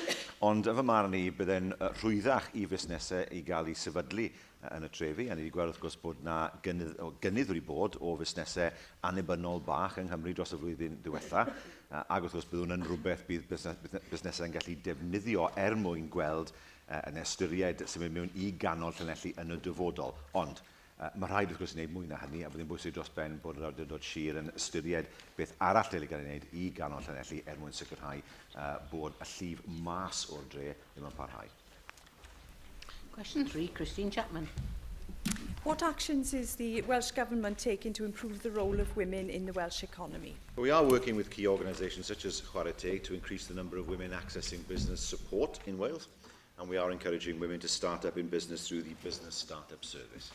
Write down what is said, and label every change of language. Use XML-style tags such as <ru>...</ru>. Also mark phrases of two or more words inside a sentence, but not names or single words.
<cy>Ond fy marn i byddai'n rhwyddach i fusnesau i gael ei sefydlu yn y trefi, a ni wedi gweld wrth gwrs bod yna gynnydd wedi bod o fusnesau annibynnol bach yng Nghymru dros y flwyddyn diwetha, ac wrth gwrs bydd hwn yn rhywbeth bydd busnesau yn gallu defnyddio mwyn gweld yn ystyried sy'n mynd mewn i ganol Llanelli yn y dyfodol. Ond mae rhaid wrth gwrs i wneud mwy na hynny, a byddai'n bwysig dros ben bod yr awdurdod sir yn ystyried beth arall dylai gael ei wneud i ganol Llanelli mwyn sicrhau bod y llif mas o'r dre ddim yn parhau.</cy> <en>Question 3, Christine Chapman. What actions is the Welsh Government taking to improve the role of women in the Welsh economy? We are working with key organisations such as Chwarae Teg to increase the number of women accessing business support in Wales, and we are encouraging women to start up in business through the Business Startup Service.</en>